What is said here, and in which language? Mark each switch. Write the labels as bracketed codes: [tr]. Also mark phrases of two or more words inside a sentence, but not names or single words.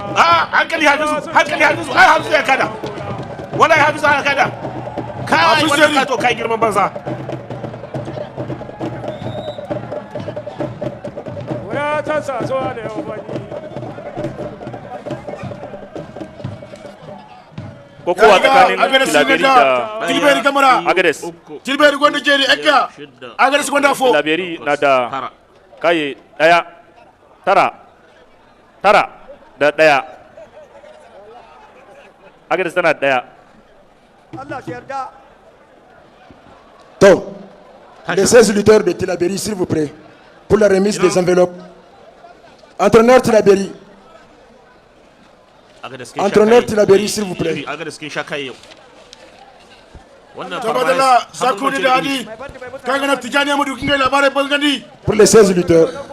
[ha] hankali hafizu ai hafizu ya kada wallahi hafizu ya kada kai wannan ka to kai girman banza waya ta sa zuwa da yau bani kokowa tsakanin Tilberi Kamara Agades [dje] Tilberi gonda jeri ekka Agades gonda fo [ha] Tilaberi na da kai daya tara da daya Agades tana daya Allah shi yarda [fr] Donc, les 16 lutteurs de Tilaberi, s'il vous plaît, pour la remise des enveloppes. Entraîneur Tilaberi. Entraîneur Tilaberi, s'il vous plaît. Pour les 16 lutteurs.